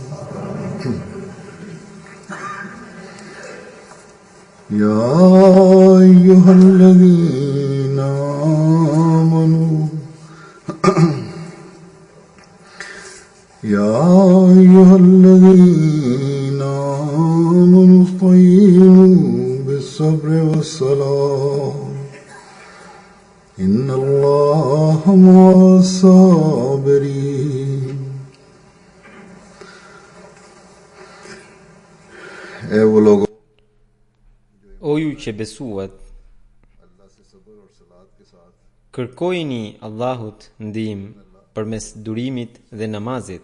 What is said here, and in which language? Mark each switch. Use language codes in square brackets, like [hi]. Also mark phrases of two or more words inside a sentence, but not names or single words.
[ar] يا أيها الذين آمنوا استعينوا بالصبر والصلاة إن الله مع الصابرين. [sq] O ju që besuat, kërkojini Allahut ndihmë përmes durimit dhe namazit.